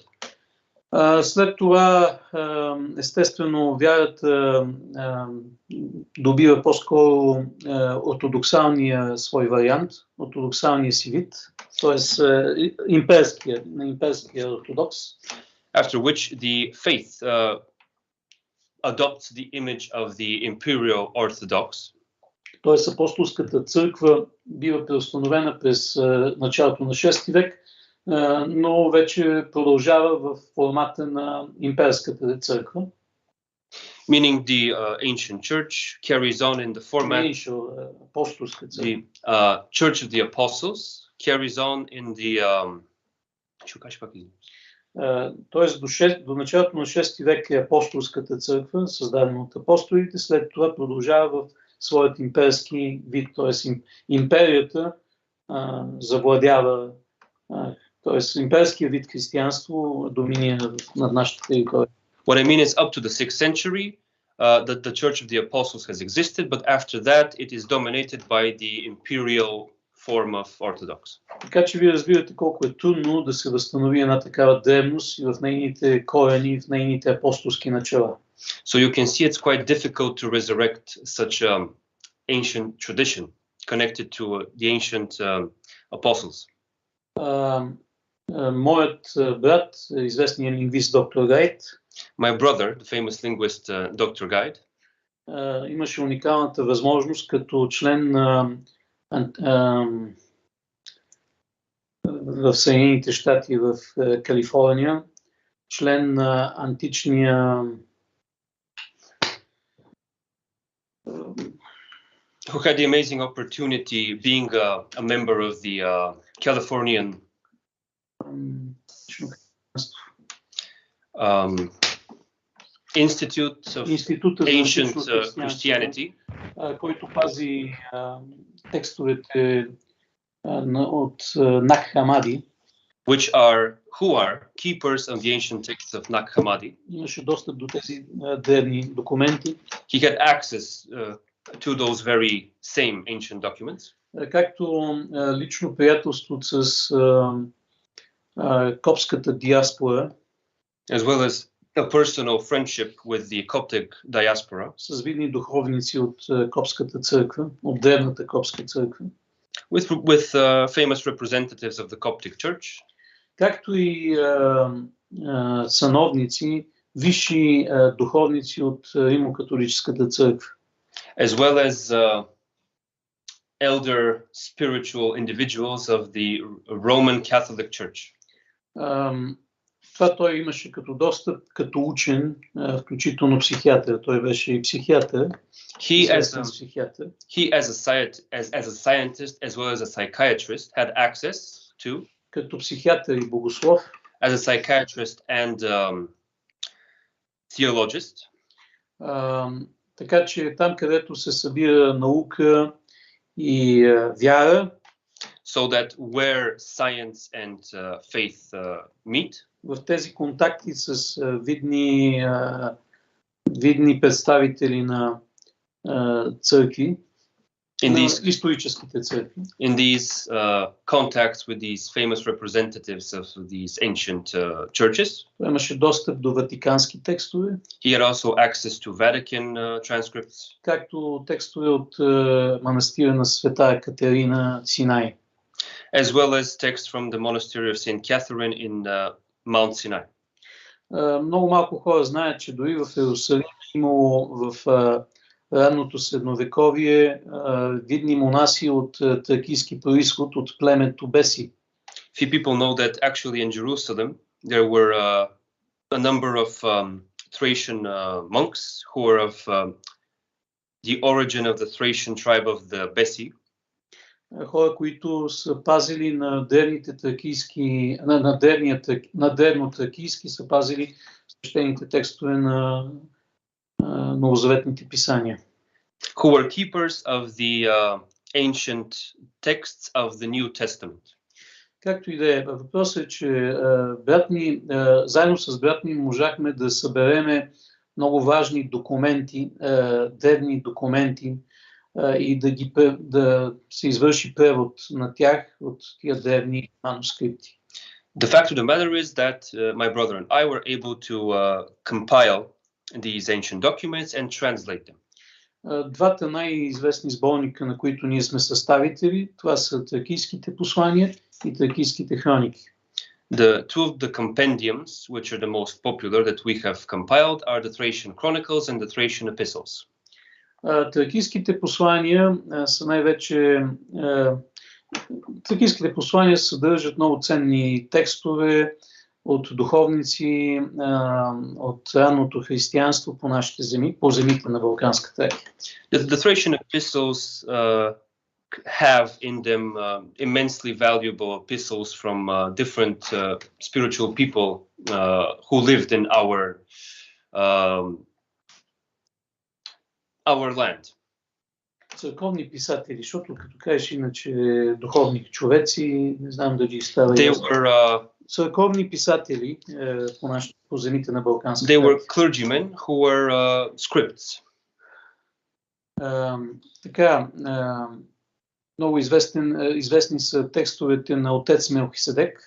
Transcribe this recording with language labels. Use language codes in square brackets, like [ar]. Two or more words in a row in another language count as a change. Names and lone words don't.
[bg] След това, естествено, вярата добива по-скоро ортодоксалния свой вариант, ортодоксалния си вид, т.е. имперския ортодокс. [en] After which the faith adopts the image of the imperial orthodox. [bg] Т.е. апостолската църква бива преустановена през началото на 6 век, но вече продължава в формата на имперската църква. [en] Meaning the ancient church carries on in the format. The Church of the Apostles carries on in the. [bg] Тоест до началото на 6 век е апостолската църква, създадена от апостолите, след това продължава в своят имперски вид, т.е. империята завладява, т.е. имперския вид християнство доминира над нашата територия. [en] What I mean is up to the 6th century, the Church of the Apostles has existed, but after that it is dominated by the imperial form of Orthodox. [bg] Така че вие разбирате колко е трудно да се възстанови една такава древност и в нейните корени, в нейните апостолски начала. [en] So you can see it's quite difficult to resurrect such ancient tradition connected to the ancient apostles. [bg] Моят брат, известният лингвист доктор Гайд, [en] my brother, the famous linguist Dr. Guide, [bg] имаше уникалната възможност като член в Съединените щати в Калифорния, член на античния [en] who had the amazing opportunity being a member of the Californian Institute of Ancient Christianity, [bg] който пази текстовете от Наг Хамади, [en] who are keepers of the ancient texts of Nag Hammadi. [bg] Имаше достъп до тези древни документи. [en] He had access to those very same ancient documents. [bg] Както лично приятелство с копската диаспора, [en] as well as a personal friendship with the Coptic diaspora. [bg] С видни духовници от копската църква, от древната копска църква. [en] With famous representatives of the Coptic Church. [bg] Както и сановници, висши духовници от Римо-католическата църква. [en] As well as elder spiritual individuals of the Roman Catholic Church. [bg] Това той имаше като достъп, като учен, включително психиатър. Той беше и психиатър. [en] He as a scientist as well as a psychiatrist had access to. [bg] Като психиатър и богослов. [en] As a psychiatrist and theologist. [bg] Така че там, където се събира наука и вяра. [en] So that where science and faith meet. [bg] В тези контакти с видни представители на църкви, историческите църкви. [en] In these contacts with these famous representatives of these ancient churches. [bg] Той имаше достъп до ватикански текстове. [en] He had also access to Vatican transcripts. [bg] Както текстове от манастира на Света Екатерина Синай. [en] As well as texts from the monastery of Saint Catherine in Mount Sinai. [bg] Много малко хора знаят, че дори в Иерусалим имало в ранното средновековие видни монаси от тракийски произход от племето Беси. [en] Few people know that actually in Jerusalem there were a number of Thracian monks who were of the origin of the Thracian tribe of the Besi. [bg] Хора, които са пазили на древните тракийски, на древно тракийски са пазили свещените текстове на новозаветните писания. [en] Who were keepers of the ancient texts of the New Testament. [bg] Както и да е, въпросът е, че заедно с брат ми можахме да събереме много важни документи, древни документи, и да се извърши превод на тях от тия древни манускрипти. [en] The fact of the matter is that my brother and I were able to compile these ancient documents and translate them. [bg] Двата най-известни сборника, на които ние сме съставители, това са тракийските послания и тракийските хроники. [en] The two of the compendiums, which are the most popular that we have compiled, are the Thracian Chronicles and the Thracian Epistles. [bg] Тракийските послания са най-вече... Тракийските послания съдържат много ценни текстове от духовници от ранното християнство по нашите земи, по земите на Балканската Тракия. [en] The Thracian Epistles have in them immensely valuable epistles from different spiritual people who lived in our land. [bg] Църковни писатели, защото като кажеш иначе духовни човеци, не знам дали става ясно. Църковни писатели по земите на Балканската. [en] They were clergymen who were scripts. [bg] Така, много известни са текстовете на отец Мелхиседек.